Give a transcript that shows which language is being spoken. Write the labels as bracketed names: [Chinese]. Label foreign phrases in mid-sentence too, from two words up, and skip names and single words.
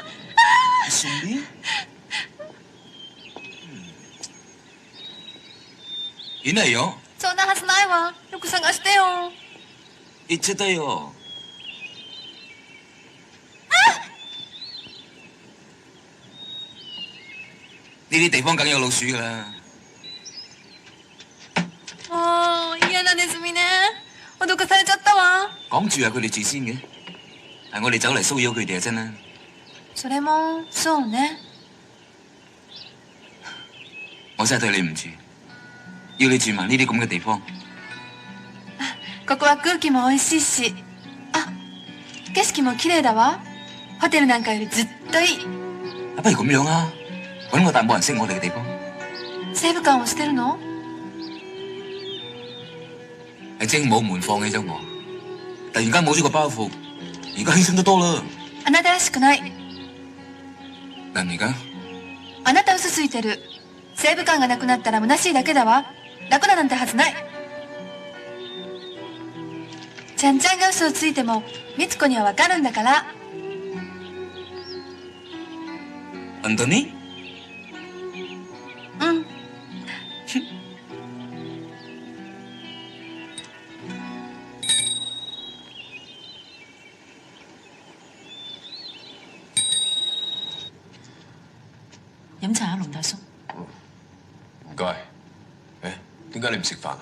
[Japanese] 一緒に？いないよ。そんなはずないわ。よく探してよ。行っちゃったよ。 [Cantonese] 呢啲地方梗有老鼠噶啦。 [Japanese] もう嫌なネズミね。脅かされちゃったわ。 [Cantonese] 講住係佢哋住先嘅，係我哋走嚟騷擾佢哋啊！真啦。 [Japanese] それもそうね。 [Cantonese] 我真係對你唔住，要你住埋呢啲咁嘅地方。 [Japanese] ここは空気も美味しいし、あ、景色も綺麗だわ。ホテルなんかよりずっといい。 [Cantonese] 不如咁樣啊，揾個大冇人識我哋嘅地方。 [Japanese] 西武館をしてるの？ [Cantonese] 係精武門放棄咗我，突然間冇咗個包袱，而家輕鬆得多啦。 [Japanese] あなたらしくない。何が？あなた嘘ついてる。西武館がなくなったら虚しいだけだわ。楽だなんてはずない。ちゃんちゃんが嘘をついても美津子にはわかるんだから。本当に？うん。 [Cantonese] 飲茶啊，龍大叔。唔該。誒，點解你唔食飯啊？